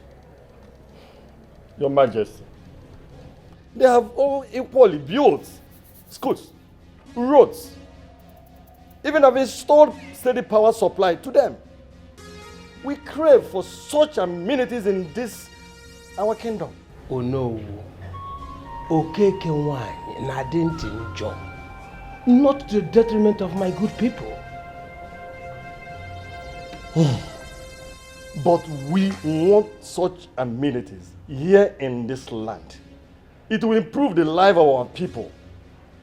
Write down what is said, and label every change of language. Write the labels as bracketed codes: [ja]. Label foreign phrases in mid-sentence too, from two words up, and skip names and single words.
[en] Your Majesty, they have all equally built schools, roads, even have installed steady power supply to them. We crave for such amenities in this, our kingdom. Oh no. Okeke wine na didn't enjoy. Not to the detriment of my good people. But we want such amenities here in this land. It will improve the life of our people.